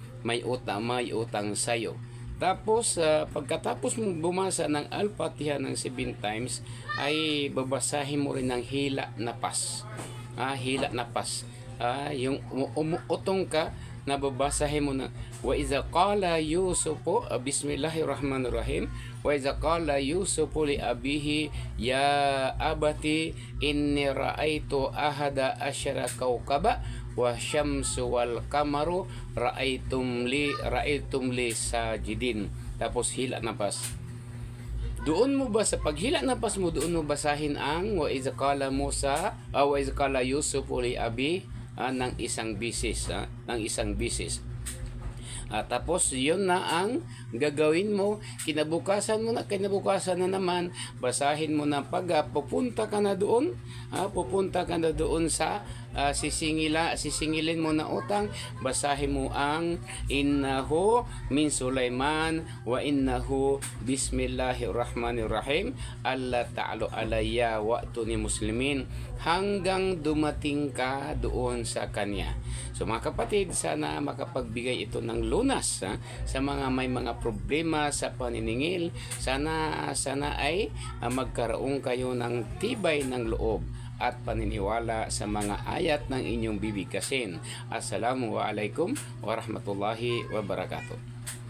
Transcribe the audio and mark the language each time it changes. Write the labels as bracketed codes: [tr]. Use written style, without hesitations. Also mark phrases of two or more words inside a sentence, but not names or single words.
[tl] Tapos pagkatapos mo bumasa ng Al-Fatiha ng 7 times, ay babasahin mo rin ng hila na pas. Yung umuutong ka, na babasahin mo na [ar] وإذ قال يوسف، بسم الله الرحمن الرحيم، وإذ قال يوسف لأبيه يا أبت إني رأيت أحد عشر كوكبا والشمس والقمر رأيتهم لي ساجدين. [tl] Tapos hila napas. Doon mo ba sa paghila napas mo, doon mo basahin ang [ar] وإذ قال يوسف لأبي [tl] ng isang bisis. Tapos yun na ang gagawin mo. Kinabukasan na naman, basahin mo na pupunta ka na doon sa sisingilin mo na utang. Basahin mo ang [ar] إنه من سليمان وإنه بسم الله الرحمن الرحيم ألا تعلوا علي وأتوني مسلمين, [tl] hanggang dumating ka doon sa kanya. So mga kapatid, sana makapagbigay ito ng lunas sa mga may mga problema sa paniningil. Sana ay magkaroon kayo ng tibay ng loob at paniniwala sa mga ayat ng inyong bibigkasin. [ar] السلام عليكم ورحمة الله وبركاته.